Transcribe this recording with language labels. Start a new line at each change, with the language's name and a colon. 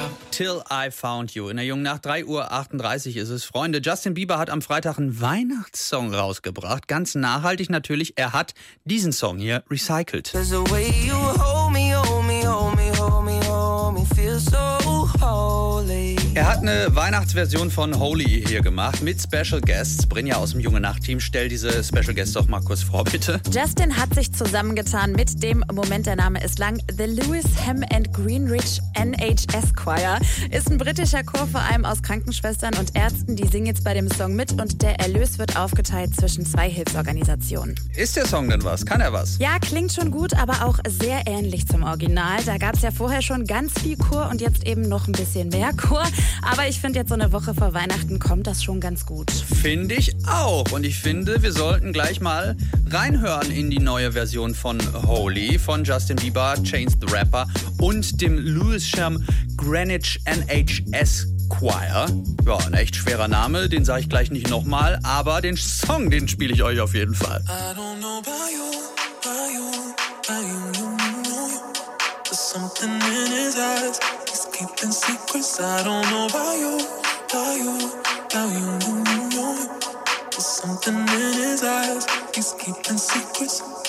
German: Till I Found You. In der Jungen Nacht, 3.38 Uhr ist es, Freunde. Justin Bieber hat am Freitag einen Weihnachtssong rausgebracht. Ganz nachhaltig natürlich. Er hat diesen Song hier recycelt.
English: There's a way you hold me, hold me, hold me, hold me, hold me, feel so holy.
German: Er hat eine Weihnachtsversion von Holy hier gemacht mit Special Guests. Brinja aus dem Junge Nacht Team, stell diese Special Guests doch mal kurz vor, bitte. Justin hat sich zusammengetan mit dem, Moment, der Name ist lang, The Lewis Hem and Greenridge NHS Choir. Ist ein britischer Chor, vor allem aus Krankenschwestern und Ärzten. Die singen jetzt bei dem Song mit und der Erlös wird aufgeteilt zwischen zwei Hilfsorganisationen. Ist der Song denn was? Kann er was? Ja, klingt schon gut, aber auch sehr ähnlich zum Original. Da gab es ja vorher schon ganz viel Chor und jetzt eben noch ein bisschen mehr Chor. Aber ich finde, jetzt so eine Woche vor Weihnachten kommt das schon ganz gut. Finde ich auch. Und ich finde, wir sollten gleich mal reinhören in die neue Version von Holy von Justin Bieber, Chains the Rapper und dem Lewisham Greenwich NHS Choir. Ja, ein echt schwerer Name, den sage ich gleich nicht nochmal, aber den Song, den spiele ich euch auf jeden Fall.
English: I don't know about you, about you, about you, you know you. There's something in his eyes. Keeping secrets, I don't know about you, about you, about you, you, you, you, you. There's something in his eyes, he's keeping secrets.